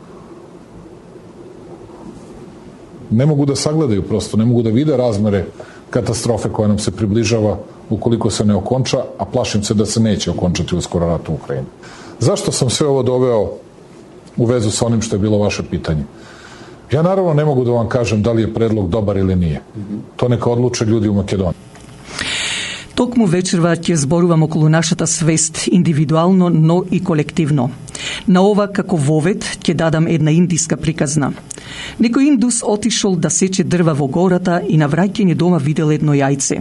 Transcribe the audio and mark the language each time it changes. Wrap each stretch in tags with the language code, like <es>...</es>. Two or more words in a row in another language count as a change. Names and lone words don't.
<sr>Ne mogu da sagledaju prosto, ne mogu da vide razmere katastrofe koja nam se približava ukoliko se ne okonča, a plašim se da se neće okončati uskoro rat u Ukrajini. Zašto sam sve ovo doveo u vezu sa onim što je bilo vaše pitanje? Ja naravno ne mogu da vam kažem da li je predlog dobar ili nije. To neka odluče ljudi u Makedoniji.</sr> <mk>Токму вечерва ќе зборувам околу нашата свест, индивидуално, но и колективно. На ова како вовет ќе дадам една индиска приказна. Некој индус отишол да сече дрва во гората и на враќање дома видел едно јајце.</mk>